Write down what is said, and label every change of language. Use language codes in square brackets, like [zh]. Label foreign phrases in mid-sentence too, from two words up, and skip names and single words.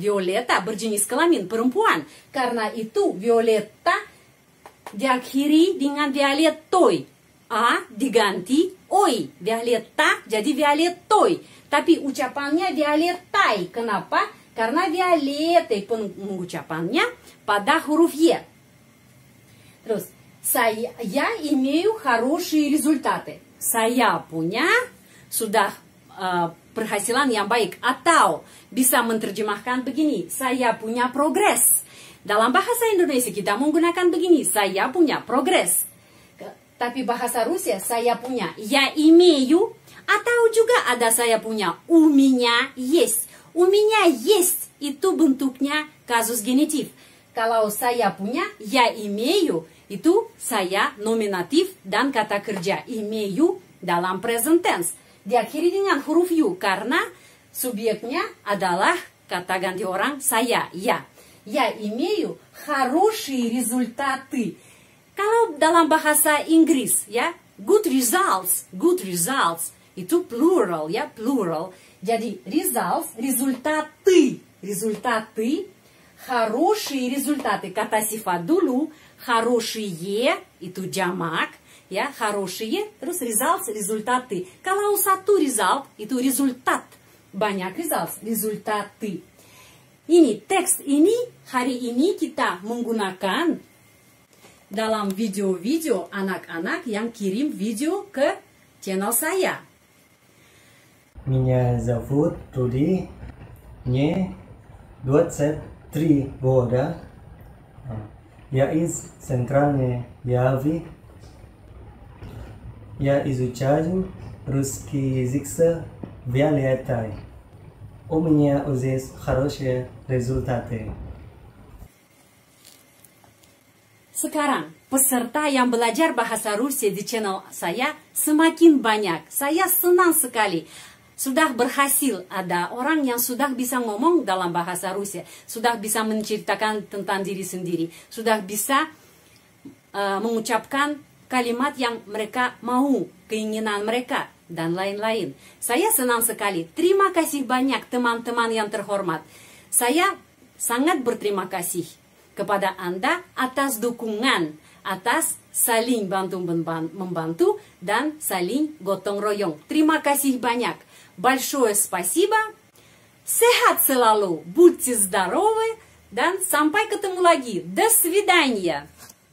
[id] Violeta berjenis kelamin perempuan. Karena itu Violeta diakhiri dengan dialettoi. A diganti oi. Violeta jadi violetoi. Tapi ucapannya violetai. Kenapa? Karena violete pengucapannya pada huruf Y. Terus, saya [ru] имею хорошие результаты. [id] Saya punya sudah perhasilan yang baik. Atau bisa menerjemahkan begini. Saya punya progres. Dalam bahasa Indonesia kita menggunakan begini. Saya punya progres. Tapi bahasa Rusia saya punya [ru] я имею, [id] atau juga ada saya punya [ru] у меня есть. У меня есть [id] itu bentuknya kasus genitif. Kalau saya punya [ru] я имею [id] itu saya nominatif dan kata kerja имею dalam [en] present tense. [id] Diakhiri dengan huruf yu karena subjeknya adalah kata ganti orang saya, ya. [ru] Я имею хорошие результаты. [id] Kalau dalam bahasa Inggris, ya, [en] good results [id] itu plural, ya, plural. Jadi results, [ru] результаты, хорошие результаты. [id] Kata sifat dulu, Хорошие itu jamak, ya, хорошие, terus results, результаты. Kalau satu result itu результат, banyak results, результаты. Ini teks ini hari ini kita menggunakan dalam video-video anak-anak yang kirim video ke channel saya. [ru] Меня зовут Руди, мне 23 года. Я из Центральной Явы. Я изучаю русский язык с Виолеттой. У меня уже хорошие результаты. [id] Sekarang, peserta yang belajar bahasa Rusia di channel saya semakin banyak. Saya senang sekali. Sudah berhasil, ada orang yang sudah bisa ngomong dalam bahasa Rusia, sudah bisa menceritakan tentang diri sendiri, sudah bisa mengucapkan kalimat yang mereka mau, keinginan mereka, dan lain-lain. Saya senang sekali. Terima kasih banyak teman-teman yang terhormat. Saya sangat berterima kasih kepada Anda atas dukungan, atas saling bantu-membantu, dan saling gotong royong. Terima kasih banyak. [ru] Большое спасибо. [id] Sehat selalu. [ru] Будьте здоровы. [id] Dan sampai ketemu lagi. [ru] До свидания.